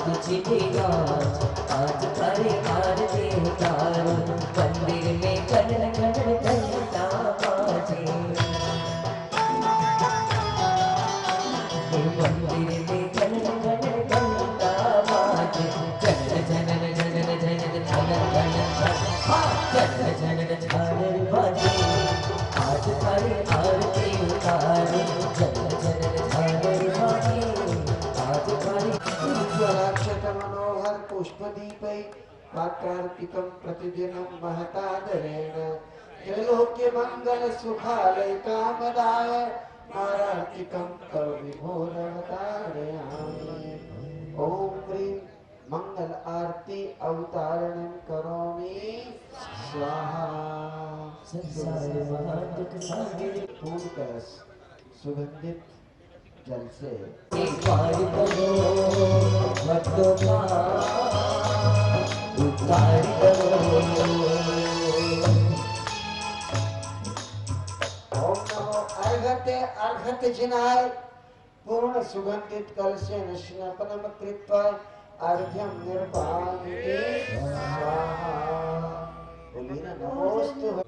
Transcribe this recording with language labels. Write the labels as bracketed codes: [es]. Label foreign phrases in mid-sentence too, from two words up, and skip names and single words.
[hi] नाच आज करे आरती उतारो मंदिर में कन कन घंटा बाजे मंदिर में कन कन घंटा बाजे जनन जनन जनन जनन जनन जनन हाँ जनन जनन जनन बाजे आज करे आरती उतारो जनन जनन जनन बाजे आज करे [sa] स्वराक्षत मनोहर पुष्पदीपै वाक्यार्पितं प्रतिदिनं महतादरेण त्रैलोक्य मंगल सुखालय कामदाय नारार्तिकं करोमि भोरवतारयामि ओम ह्रीं मंगल आरती अवतारणं करोमि स्वाहा [hi] संसार महाजग सागर फूल कलश सुगंधित जल से पार करो भक्तों का उद्धार करो [sa] ओम नमो अर्घते अर्घत जिनाय पूर्ण सुगंधित कलशेन स्नापनं कृत्वा अर्घ्यं निर्वाणि स्वाहा [hi] बोलिए ना [sa] नमोस्तु